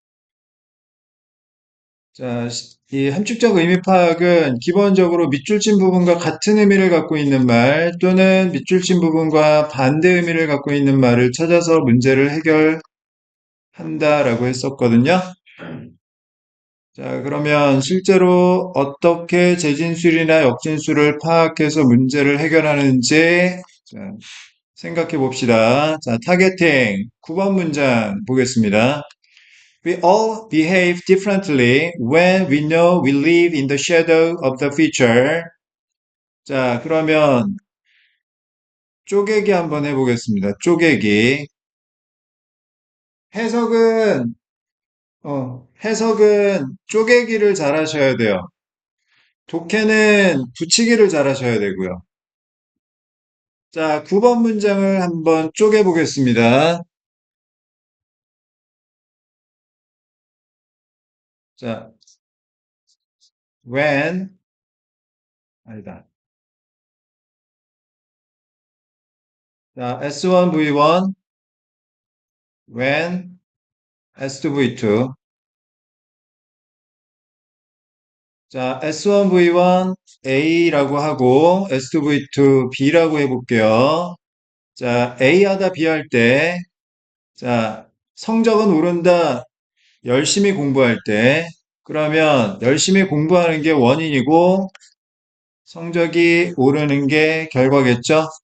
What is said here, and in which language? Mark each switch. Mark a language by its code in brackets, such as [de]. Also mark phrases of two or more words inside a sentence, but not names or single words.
[ko] 자, 이 함축적 의미 파악은 기본적으로 밑줄 친 부분과 같은 의미를 갖고 있는 말 또는 밑줄 친 부분과 반대 의미를 갖고 있는 말을 찾아서 문제를 해결한다라고 했었거든요. 자, 그러면 실제로 어떻게 재진술이나 역진술을 파악해서 문제를 해결하는지 생각해 봅시다. 자, 타겟팅 9번 문장 보겠습니다. [en] We all behave differently when we know we live in the shadow of the future. [ko] 자, 그러면 쪼개기 한번 해보겠습니다. 쪼개기. 해석은, 해석은 쪼개기를 잘 하셔야 돼요. 독해는 붙이기를 잘 하셔야 되고요. 자, 9번 문장을 한번 쪼개보겠습니다. 자, when, 아니다. 자, [en] S1V1, when, S2V2. [ko] 자, S1V1 A라고 하고 S2V2 B라고 해볼게요. 자, A 하다 B 할 때, 자, 성적은 오른다. 열심히 공부할 때. 그러면 열심히 공부하는 게 원인이고 성적이 오르는 게 결과겠죠?